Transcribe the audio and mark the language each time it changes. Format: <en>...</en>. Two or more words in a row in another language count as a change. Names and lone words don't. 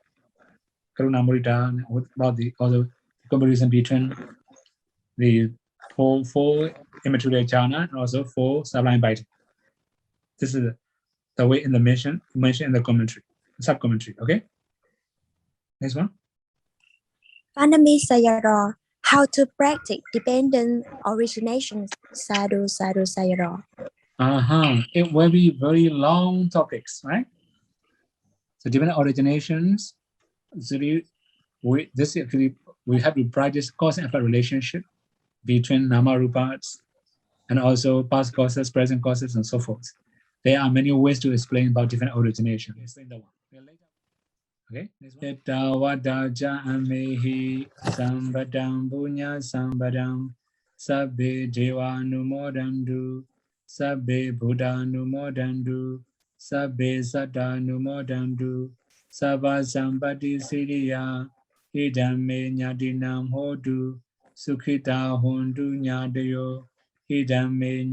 <pi>Karuna, Mudita,</pi> <en>about the other comparison between the four immaterial jhana and also 4 sublime bhakti. This is the way in the mentioned in the commentary, sub-commentary, okay? Next one. Vanami Sayadaw, how to practice dependent originations.</en> <pi>Sadhu, sadhu, Sayadaw.</pi> <en>It will be very long topics, right? So dependent originations, we have to practice cause and effect relationship between nama rupas and also past causes, present causes, and so forth. There are many ways to explain about different origination. Explain that one. Okay.</en> <pi>Etta vada ja amehi sambadam punya sambadam sabbe deva numodandu sabbe buddha numodandu sabbe satta numodandu sabba sampati siriya idame nyatinam hodu sukhita hondu nyadayo idame</pi>